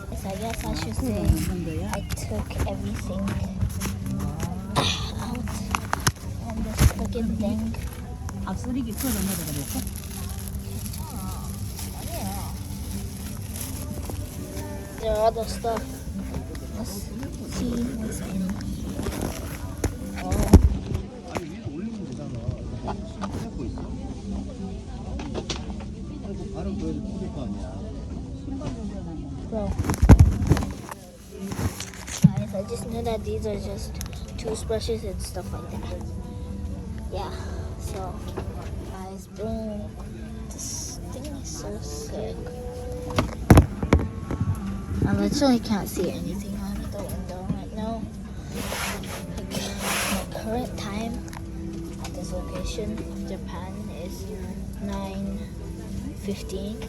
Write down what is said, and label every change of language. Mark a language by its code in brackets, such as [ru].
[en] So I guess I should say I took everything out on this fucking thing. [ko] 쓰레기 털어내라 그랬어? 아니야. [en] There are other stuff. Let's see what's in. [ko] 아니 위에 올리면 되잖아. 지금 잡고 있어. 아이고 발음 보여도 모를 거 아니야. [en] Bro. Guys, I just knew that these are just toothbrushes and stuff like that. Yeah, so guys, boom. This thing is so sick. I literally can't see anything out of the window right now. Like, my current time at this location, Japan, is 9:15.